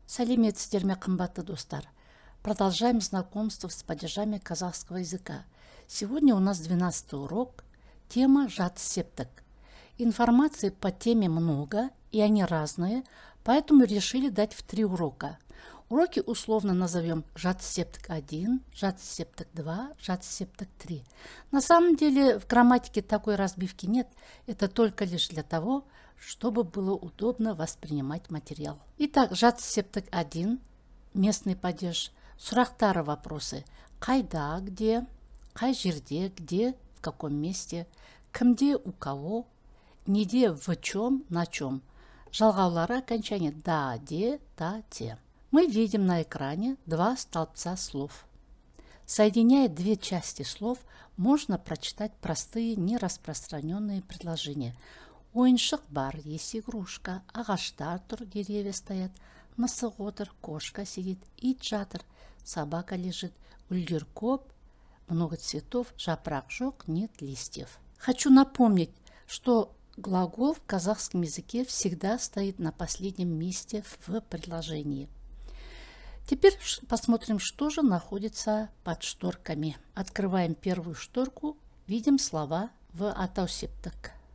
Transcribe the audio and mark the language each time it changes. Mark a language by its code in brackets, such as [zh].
[kk] Сәлеметсіздер ме, қымбатты достар. [ru] Продолжаем знакомство с падежами казахского языка. Сегодня у нас 12 урок. Тема «Жатыс септік». Информации по теме много, и они разные, поэтому решили дать в 3 урока. Уроки условно назовем жатыс септік 1, жатыс септік 2, жатыс септік 3. На самом деле в грамматике такой разбивки нет. Это только лишь для того, чтобы было удобно воспринимать материал. Итак, жатыс септік 1, местный падеж. Сұрақтары вопросы. Қайда, где, қай жерде, где, в каком месте, кімде, у кого, неде, в чем, на чем. Жалғаулары окончания да, де, та, те. Мы видим на экране 2 столбца слов. Соединяя 2 части слов, можно прочитать простые нераспространенные предложения. [kk] Ойыншық бар, [ru] есть игрушка, [kk] ағаштар тұр, [ru] деревья стоят, [kk] мысық отыр, [ru] кошка сидит, [kk] ит жатыр, [ru] собака лежит, [kk] гүлдер көп, [ru] много цветов, [kk] жапырақ жоқ, [ru] нет листьев. Хочу напомнить, что глагол в казахском языке всегда стоит на последнем месте в предложении. Теперь посмотрим, что же находится под шторками. Открываем первую шторку, видим слова в атау септік.